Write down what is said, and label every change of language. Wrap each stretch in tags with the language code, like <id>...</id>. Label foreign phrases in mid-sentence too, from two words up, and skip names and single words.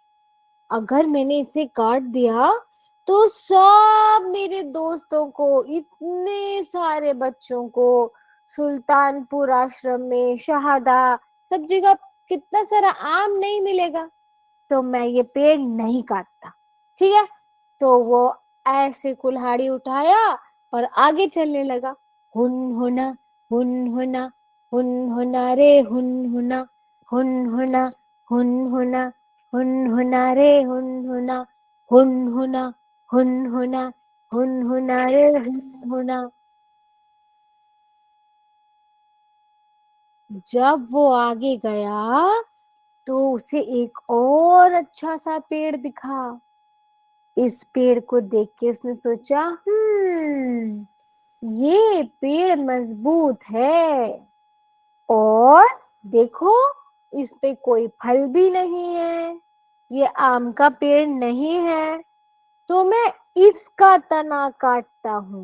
<hi>अगर मैंने इसे काट दिया तो सब मेरे दोस्तों को, इतने सारे बच्चों को, सुल्तानपुर आश्रम में, शहादा, सब जगह कितना सारा आम नहीं मिलेगा। तो मैं ये पेड़ नहीं काटता। ठीक है, तो वो ऐसे कुल्हाड़ी उठाया और आगे चलने लगा। हुन हुना, हुन हुना, हुन हुना रे हुन हुना, हुन हुना, हुन हुना, हुन हुना रे हुन हुना, हुन हुना, हुन हुना, हुन हुना रे हुन हुना। जब वो आगे गया तो उसे एक और अच्छा सा पेड़ दिखा। इस पेड़ को देख के उसने सोचा, ये पेड़ मजबूत है, और देखो, इस पे कोई फल भी नहीं है, ये आम का पेड़ नहीं है, तो मैं इसका तना काटता हूँ।</hi>